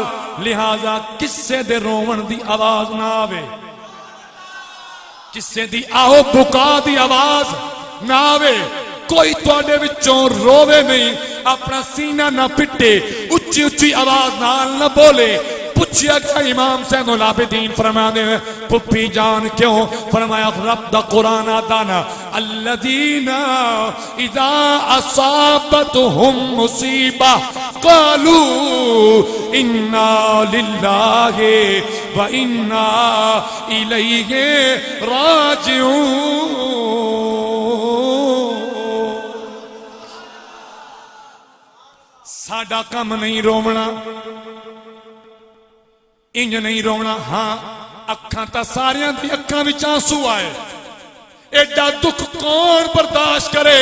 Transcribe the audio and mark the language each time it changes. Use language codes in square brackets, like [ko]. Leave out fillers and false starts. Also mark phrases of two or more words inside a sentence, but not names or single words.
[pa] لہٰذا کسے دے رووݨ دی آواز نہ آوے، کسے دی آہ بکا دی آواز نہ آوے، کوئی تہاڈے وچوں رووے نہیں، اپنا سینہ نہ پٹے، اچی اچی آواز نال نہ بولے. پچھیا گیا امام زین العابدین [ur] فرماتے ہیں [pa] پپی جان کیوں? فرمایا رب دا قرآن آدانا [ar] الذين إذا أصابتهم مصيبة قالوا إنا لله وإنا إليه راجعون. [pa] ساڈا کم نہیں رووݨا، انج نہیں رونا. ہاں اکھاں تاں ساریاں دی اکھاں وچ آنسو آئے، ایڈا دکھ کون برداشت کرے.